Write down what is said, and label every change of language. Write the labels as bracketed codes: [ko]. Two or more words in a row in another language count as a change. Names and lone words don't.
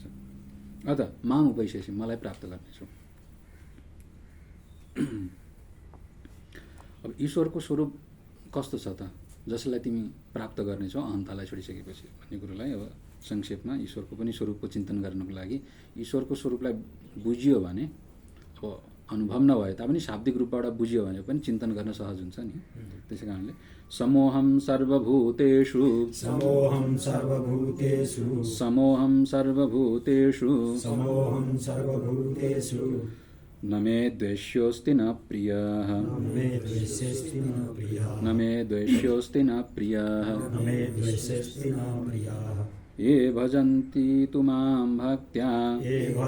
[sa] अत माम उपैसेसी, [ne] मलाई प्राप्त गर्नेछौ। अब ईश्वरको स्वरूप कस्तो छ त जसलाई तिमी प्राप्त गर्नेछौ अहन्तालाई छोडिसकेपछि भन्ने कुरोलाई अब संक्षेपमा ईश्वरको पनि स्वरूपको चिन्तन गर्नको लागि ईश्वरको स्वरूपलाई बुझियो भने, अब अनुभव नभए तापनि शाब्दिक रूपबाट बुझियो भने पनि चिन्तन गर्न सहज हुन्छ नि। त्यसै कारणले [sa] समोहम सर्वभूतेषु न मे द्वेष्योऽस्ति न प्रियः, न मे द्वेष्योऽस्ति न प्रियः, ये भजन्ति तु मां भक्त्या, ये